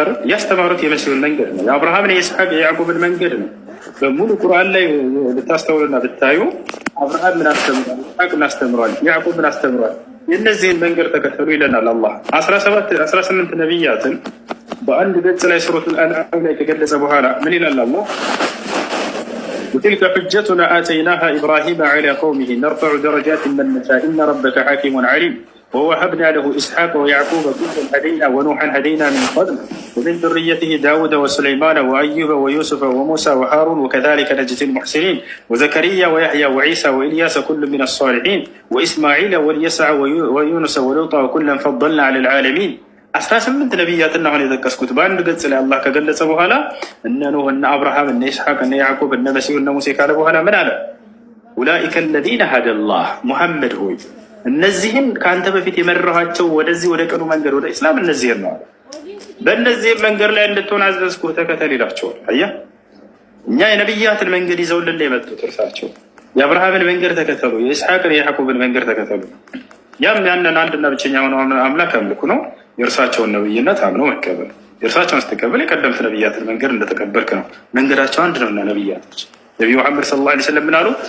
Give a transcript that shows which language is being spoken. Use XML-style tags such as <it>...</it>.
<am>ያስተማሩት የመሲሁን መንገድ ነው። የአብርሃምን፣ የይስሐቅ፣ የያዕቆብን መንገድ ነው። በሙሉ ቁርአን ላይ ብታስተውልና ብታዩ አብርሃም ምን አስተምሯል? ይስሐቅ ምን አስተምሯል? ያዕቆብ ምን አስተምሯል? የእነዚህን መንገድ ተከተሉ ይለናል አላህ። 18 ነቢያትን በአንድ ገጽ ላይ ሱረቱል አንዓም ላይ ከገለጸ በኋላ ምን ይላል አላህ?</am> <ar>وتلك حجتنا آتيناها إبراهيم على قومه نرفع درجات من نشاء إن ربك حكيم عليم ووهبنا له إسحاق ويعقوب كلا هدينا ونوحا هدينا من قبل ومن ذريته داود وسليمان وأيوب ويوسف وموسى وهارون وكذلك نجزي المحسنين وزكريا ويحيى وعيسى وإلياس كل من الصالحين وإسماعيل واليسع ويونس ولوطا وكلا فضلنا على العالمين.</ar> <am>18 ነቢያትና አሁን የጠቀስኩት በአንድ ገጽ ላይ አላህ ከገለጸ በኋላ እነ ኖህ እነ አብርሃም እነ ኢስሐቅ እነ ያዕቆብ እነ መሲሁ እነ ሙሴ ካለ በኋላ ምን አለ?</am> <ar>ኡላኢከ አለዚነ ሀደላህ</ar> <am>ሙሐመድ ሆይ እነዚህን ከአንተ በፊት የመራኋቸው ወደዚህ ወደ ቀኑ መንገድ ወደ ኢስላም እነዚህን ነው አለ። በእነዚህም መንገድ ላይ እንድትሆን አዘዝኩህ ተከተል ይላቸዋል። አየህ እኛ የነቢያትን መንገድ ይዘውልን የመጡት እርሳቸው የአብርሃምን መንገድ ተከተሉ፣ የኢስሐቅን የያዕቆብን መንገድ ተከተሉ። ያም ያንን አንድና ብቸኛ ሆነ አምላክ አምልኩ ነው። የእርሳቸውን ነብይነት አምኖ መቀበል፣ የእርሳቸውን ስትቀበል የቀደምት ነብያትን መንገድ እንደተቀበልክ ነው። መንገዳቸው አንድ ነውና ነብያቶች ነቢዩ መሐመድ ሰለላሁ ዐለይሂ ወሰለም ምን አሉ?</am>